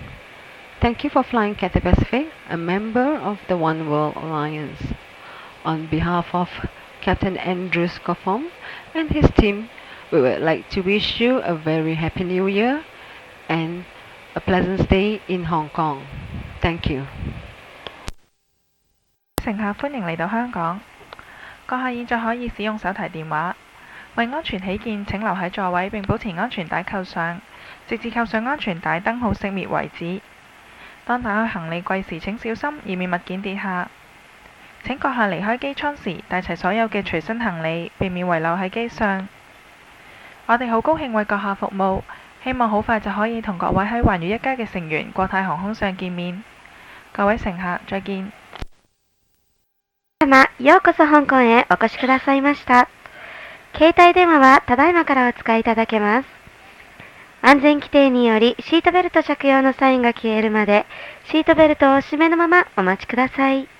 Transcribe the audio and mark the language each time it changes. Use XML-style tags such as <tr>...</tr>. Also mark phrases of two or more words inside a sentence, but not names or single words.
<en>Thank you for flying Cathay Pacific, a member of the One World Alliance. On behalf of Captain Andrew Scoffom and his team, we would like to wish you a very happy New Year and a pleasant stay in Hong Kong. Thank you.</en> <yue>乘客歡迎嚟到香港。閣下現在可以使用手提電話。為安全起見，請留喺座位並保持安全帶扣上，直至扣上安全帶燈號熄滅為止。當打開行李櫃時請小心，以免物件跌下。請閣下離開機艙時帶齊所有嘅隨身行李，避免遺留喺機上。我哋好高興為閣下服務，希望好快就可以同各位喺環宇一家嘅成員國泰航空上見面。各位乘客，再見。</yue> <ja>様、ようこそ香港へお越しくださいました。携帯電話はただいまからお使いいただけます。安全規定によりシートベルト着用のサインが消えるまでシートベルトを締めのままお待ちください。</ja>